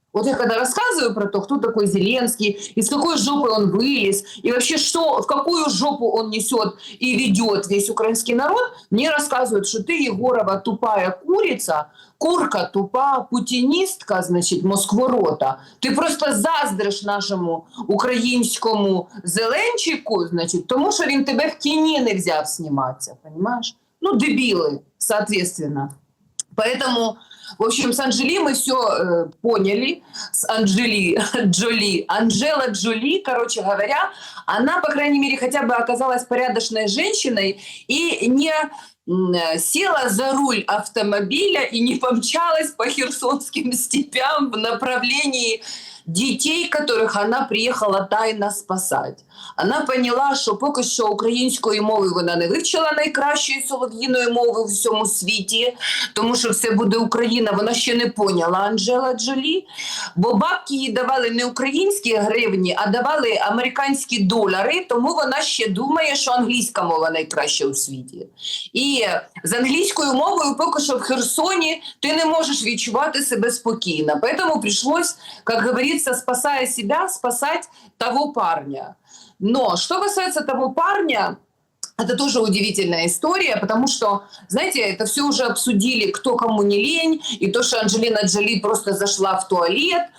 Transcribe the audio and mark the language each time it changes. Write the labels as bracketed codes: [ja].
[ru] Вот я когда рассказываю про то, кто такой Зеленский, из какой жопы он вылез, и вообще что, в какую жопу он несет и ведет весь украинский народ, мне рассказывают, что ты, Егорова, тупая курица, [uk] курка тупа, путіністка, значить, москворота. Ти просто заздриш нашому українському Зеленчику, значить, тому що він тебе в кіні не взяв зніматися, [ru] понимаешь? Ну, дебилы, соответственно. Поэтому, в общем, с Анджели мы все поняли. С Анджела Джоли, короче говоря, она, по крайней мере, хотя бы оказалась порядочной женщиной и не села за руль автомобиля и не помчалась по херсонским степям в направлении детей, которых она [uk] приїхала тайно спасати. Вона поняла, що поки що української мови вона не вивчила, найкращої солов'їної мови в всьому світі, тому що все буде Україна, вона ще не поняла Анджела Джолі, бо бабки їй давали не українські гривні, а давали американські долари, тому вона ще думає, що англійська мова найкраща у світі. І з англійською мовою поки що в Херсоні ти не можеш відчувати себе спокійно. [ru] Поэтому пришлось, как говорится, спасая себя, спасать того парня. Но что касается того парня, это тоже удивительная история, потому что, знаете, это все уже обсудили, кто кому не лень, и то, что Анджелина Джоли просто зашла в туалет.